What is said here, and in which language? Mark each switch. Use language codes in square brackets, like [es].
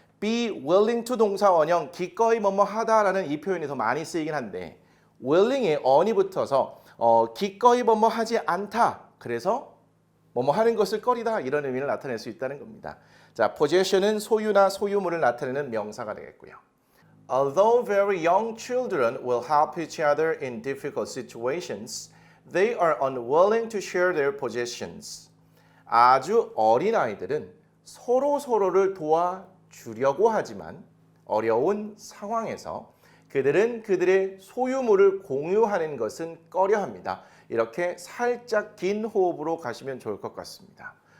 [en] be willing to [ko] 동사 원형 기꺼이 뭐뭐 하다라는 이 표현이 더 많이 쓰이긴 한데 willing에 on이 붙어서 기꺼이 뭐뭐 하지 않다. 그래서 뭐뭐 하는 것을 꺼리다 이런 의미를 나타낼 수 있다는 겁니다. 자, possession은 소유나 소유물을 나타내는 명사가 되겠고요. [en] Although very young children will help each other in difficult situations, they are unwilling to share their possessions. [ko] 아주 어린 아이들은 서로를 도와주려고 하지만 어려운 상황에서 그들은 그들의 소유물을 공유하는 것은 꺼려합니다. 이렇게 살짝 긴 호흡으로 가시면 좋을 것 같습니다.